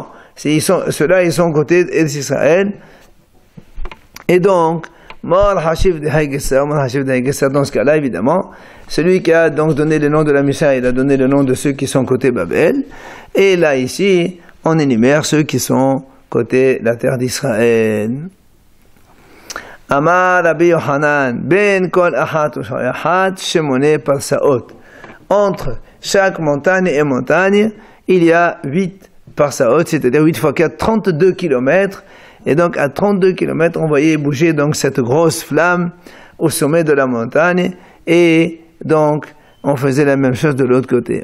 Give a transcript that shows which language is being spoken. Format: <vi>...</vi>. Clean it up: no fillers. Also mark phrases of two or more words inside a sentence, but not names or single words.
<fr>Ceux-là, ils sont côté d'Israël. Et donc, dans ce cas-là, évidemment, celui qui a donc donné le nom de la Mishnah, il a donné le nom de ceux qui sont côté Babel. Et là, ici, on énumère ceux qui sont côté la terre d'Israël.</fr> <he>אמר רבי יוחנן, בין כל אחת שמונה פרסאות.</he> <fr>Entre chaque montagne et montagne, il y a 8 parsaot, c'est-à-dire 8 fois 4, 32 kilomètres. Et donc, à 32 kilomètres, on voyait bouger donc cette grosse flamme au sommet de la montagne. Et donc, on faisait la même chose de l'autre côté.</fr>